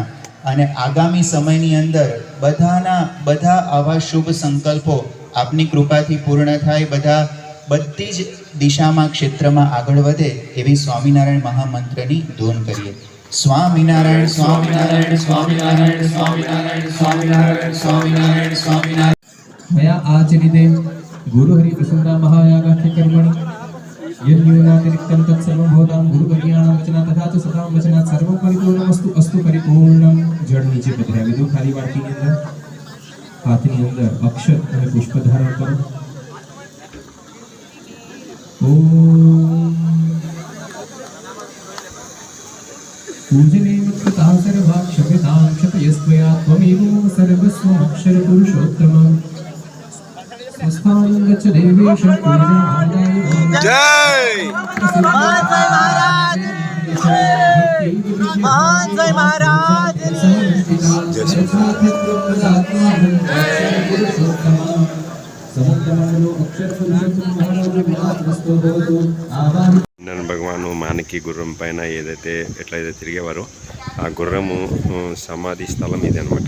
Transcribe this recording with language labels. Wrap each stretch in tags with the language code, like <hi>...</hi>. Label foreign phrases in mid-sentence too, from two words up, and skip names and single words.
<gu>અને આગામી સમયની અંદર બધા આવા શુભ સંકલ્પો આપની કૃપાથી પૂર્ણ થાય. બધી જ દિશામાં ક્ષેત્રમાં આગળ વધે એવી સ્વામિનારાયણ મહામંત્રની ધૂન કરીએ. સ્વામિનારાયણ સ્વામિનારાયણ સ્વામિનારાયણ સ્વામિનારાયણ સ્વામિનારાયણ સ્વામિનારાયણ સ્વામિનારાયણ</gu> <sa>मया आचरिते गुरुहरि प्रसन्ना महायागाख्य कर्मणि यन्यूनातिरिक्तं तत्सर्वं भवतां गुरुवर्याणां वचना तथा च सदां वचनात् सर्वं परिपूर्णमस्तु अस्तु परिपूर्णं</sa> <gu>જડ નીચે પધરાવી દો ખાલી વાટકીની અંદર હાથની અંદર અક્ષર અને પુષ્પ ધારણ કરો</gu> <sa>ઓમ पूजने मत्कृता सर्वाक्षभ्यतां क्षतयस्त्वया त्वमेव सर्वस्वम् अक्षर पुरुषोत्तमम् स्वस्थानं गच्छ देवेश पूजनाय जय महाराज</sa> <te>భగవాను మానకి గుర్రం పైన ఏదైతే ఎట్లయితే తిరిగేవారో ఆ గుర్రము సమాధి స్థలం ఇది అనమాట.</te>